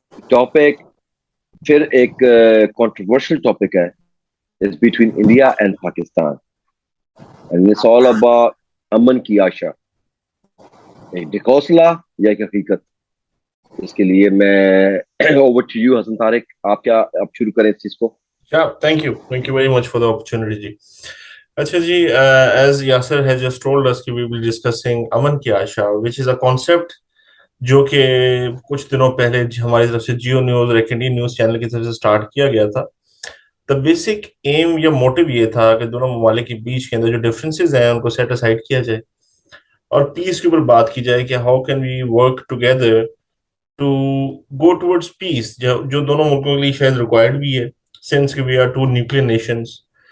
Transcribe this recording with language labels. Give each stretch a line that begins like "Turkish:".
Hindi: Topic फिर एक controversial topic है।
English: it's between India and Pakistan and it's all about Aman ki Asha,
Hindi: एक हौसला या एक हकीकत। इसके लिए मैं over to you Hasan Tariq, आप शुरू करें इस चीज को।
English: Yeah, thank you very much for the opportunity जी.
Hindi: अच्छा जी,
English: as Yasser has just told us
Hindi: कि
English: we will be discussing
Hindi: अमन की आशा,
English: which is a concept
Hindi: जो कि कुछ दिनों पहले हमारी तरफ से जियो न्यूज और एक इंडियन न्यूज चैनल की तरफ से स्टार्ट किया गया था. द बेसिक एम या मोटिव ये था कि दोनों ममालिक के बीच के अंदर जो डिफरेंसेस हैं उनको सेट असाइड किया जाए और पीस के ऊपर बात की जाए कि
English: how can we work together to go towards peace,
Hindi: जो दोनों मुल्कों के लिए शायद रिक्वायर्ड भी है,
English: Since we are two nuclear nations.